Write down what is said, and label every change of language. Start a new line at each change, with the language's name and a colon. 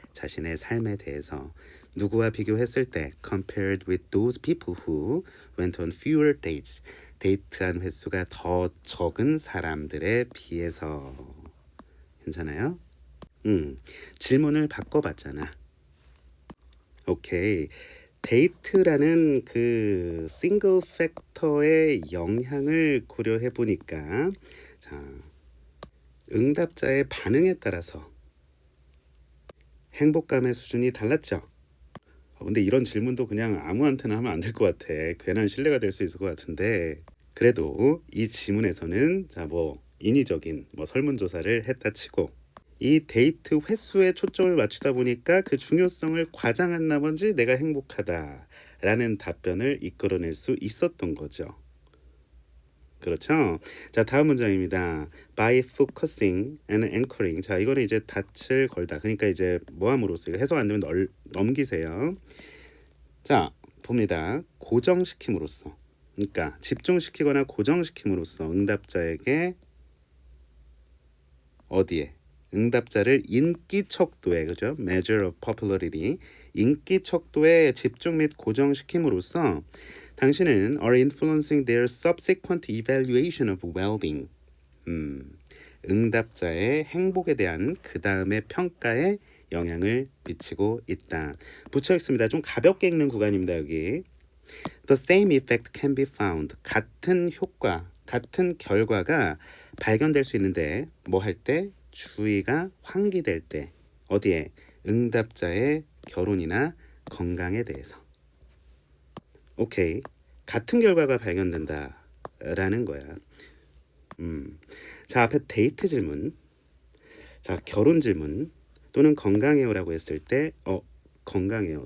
Korean: 자신의 삶에 대해서 누구와 비교했을 때
English: compared with those people who went on fewer dates.
Korean: 데이트한 횟수가 더 적은 사람들에 비해서. 괜찮아요? 질문을 바꿔봤잖아. 오케이. 데이트라는 그 싱글 팩터의 영향을 고려해 보니까 응답자의 반응에 따라서 행복감의 수준이 달랐죠. 근데 이런 질문도 그냥 아무한테나 하면 안 될 것 같아. 괜한 신뢰가 될 수 있을 것 같은데 그래도 이 지문에서는 인위적인 설문조사를 했다 치고 이 데이트 횟수에 초점을 맞추다 보니까 그 중요성을 과장한 나머지 내가 행복하다라는 답변을 이끌어낼 수 있었던 거죠. 그렇죠? 다음 문장입니다.
English: By focusing and anchoring.
Korean: 이거는 이제 닻을 걸다. 그러니까 이제 뭐함으로써 해석 안 되면 넘기세요. 봅니다. 고정시킴으로써. 그러니까 집중시키거나 고정시킴으로써 응답자에게 어디에? 응답자를 인기 척도에 그죠?
English: Measure of popularity.
Korean: 인기 척도에 집중 및 고정시킴으로써 당신은
English: are influencing their subsequent evaluation of well-being.
Korean: 응답자의 행복에 대한 그 다음의 평가에 영향을 미치고 있다. 붙여 읽습니다. 좀 가볍게 읽는 구간입니다.
English: 여기 The same effect can be found.
Korean: 같은 효과, 같은 결과가 발견될 수 있는데 뭐 할 때? 주의가 환기될 때. 어디에? 응답자의 결혼이나 건강에 대해서. 오케이. 같은 결과가 발견된다라는 거야. 앞에 데이트 질문, 결혼 질문 또는 건강해요라고 했을 때 건강해요.